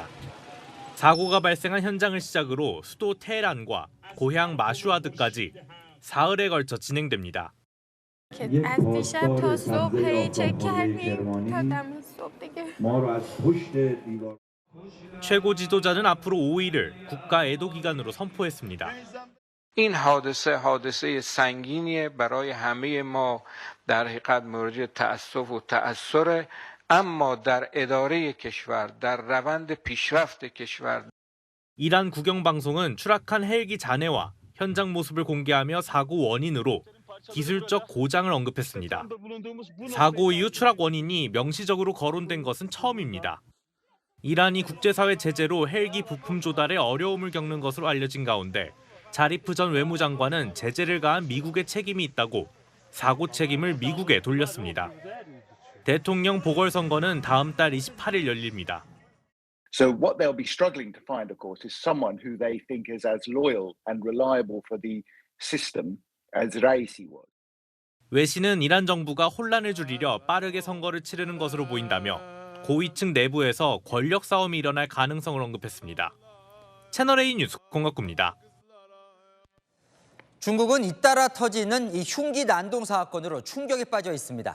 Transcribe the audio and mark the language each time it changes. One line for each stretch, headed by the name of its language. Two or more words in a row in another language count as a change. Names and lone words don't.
Korean: 사고가 발생한 현장을 시작으로 수도 테헤란과 고향 마슈아드까지 사흘에 걸쳐 진행됩니다. 최고 지도자는 앞으로 5일을 국가 애도 기간으로 선포했습니다.
Persian: این حادثه سنگینیه برای همه ما در حقیقت مورد تأسف و تأثره اما در اداره کشور در روند پیشرفت کشور
Korean: 이란 국영방송은 추락한 헬기 잔해와 현장 모습을 공개하며 사고 원인으로 기술적 고장을 언급했습니다. 사고 이후 추락 원인이 명시적으로 거론된 것은 처음입니다. 이란이 국제사회 제재로 헬기 부품 조달에 어려움을 겪는 것으로 알려진 가운데 자리프 전 외무장관은 제재를 가한 미국의 책임이 있다고 사고 책임을 미국에 돌렸습니다. 대통령 보궐선거는 다음 달 28일 열립니다.
English: So what they'll be struggling to find, of course, is someone who they think is as loyal and reliable for the system as Raisi was.
Korean: 웨 씨는 이란 정부가 혼란을 줄이려 빠르게 선거를 치르는 것으로 보인다며 고위층 내부에서 권력 싸움이 일어날 가능성을 언급했습니다. 채널A 뉴스 공학구입니다. 중국은 잇따라 터지는 이 흉기 난동 사건으로 충격에 빠져 있습니다.